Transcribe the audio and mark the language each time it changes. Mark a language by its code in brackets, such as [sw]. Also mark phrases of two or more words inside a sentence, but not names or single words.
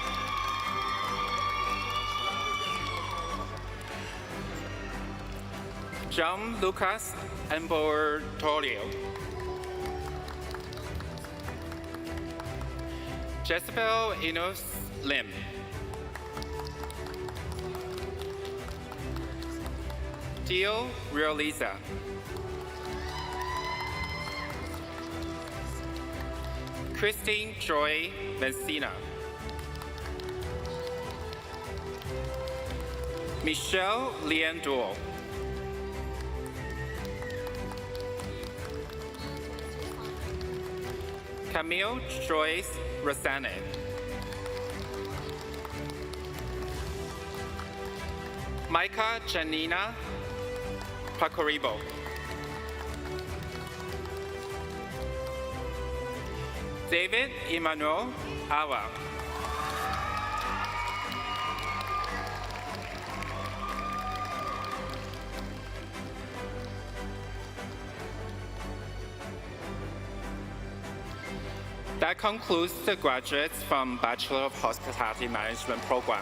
[en] John Lucas Ambortolio. Jezebel Enos Lim. Dio Realiza. Christine Joy Messina. Michelle Leandor. Camille Joyce Rosane. Micah Janina Pacoribo. David Emmanuel Awa. That concludes the graduates from Bachelor of Hospitality Management program.